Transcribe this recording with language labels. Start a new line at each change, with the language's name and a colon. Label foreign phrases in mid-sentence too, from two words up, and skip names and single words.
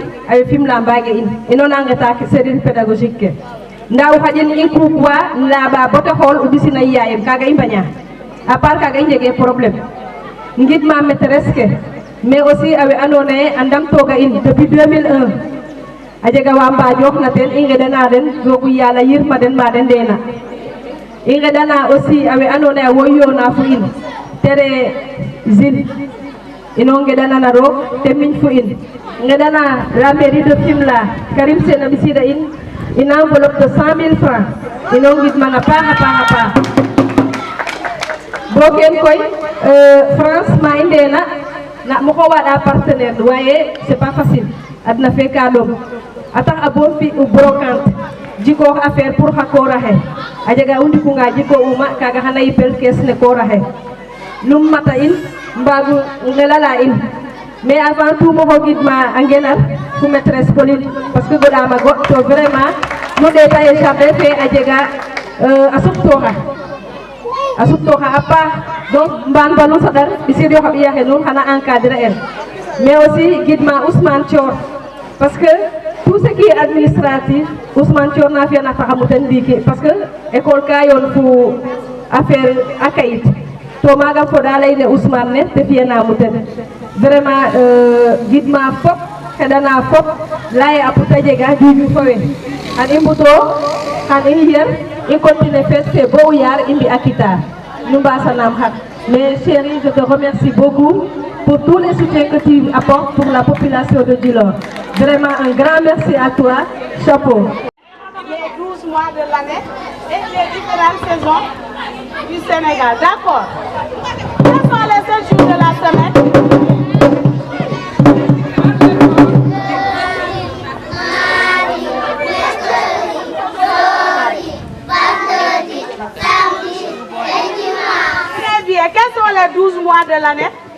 Serer: awe fimla mbage in inona ngeta ke
French: service pédagogique
Serer: ke ndaw xajen in kukwa laba bote xol u bisina yaye kaga i mbaña
French: à part
Serer: kaga i njege problème ngid ma maîtresse ke
French: mais aussi
Serer: awe andona ye andam toga in depuis 2001 ajega wa mbajox na ten i ngedana den rogu yalla yirma den ma den ndena i ngedana aussi awe andona ye wo yona fo in tere zil ino ngeɗanana roog te miñ fo in ngeɗana
French: la mairie de Fimela
Serer: Karim Sène a ɓisida in
French: une enveloppe de 100 000 francs
Serer: ino ngidman a paax a paax a paax bo ken koy France ma i ndena na moko waɗa partenaire waye
French: c'est pas facile
Serer: adna fe ka ɗom a tax a bo fi u brocante jikoox
French: affaire pour
Serer: xa koora xe a jega u ndikunga jiko uma kaga xana yipel caisse ne koora xe lum mata in mbagu ngelala in
French: mais avant tout
Serer: mo xogidma a ngenar fo maîtresse Pauline
French: parce que
Serer: goɗama go to vraiment nu ɗeta ye jardin fe a jega a suptoxa a paax donc mbaan fa nu saɗar ɓisid yo xa ɓiya xe nuun xana encadrer el
French: mais aussi
Serer: gidma Ousmane Thior
French: parce que tout ce qui est administratif
Serer: Ousmane Thior na fiyana faxamu ten ndiiki
French: parce que école
Serer: ka yoon fo affaire a kayit to maga foda leyne Ousmane ne te fiyanamu ten vraiment gidma fop xeɗana fop laye a puta jega juuƴu fo we xan i mbuto xan i yer i continuer fête fe bo yar i mbi a kita nu mbasanam xaq
French: mais chérie je te remercie beaucoup pour tous les soutiens que tu apportes pour la population de Djilor. Vraiment un grand merci à toi, chapeau. Les 12 mois de l'année et les différentes saisons du Sénégal, d'accord? Quels sont les 7 jours de la semaine? Très bien, quels sont les 12 mois de l'année?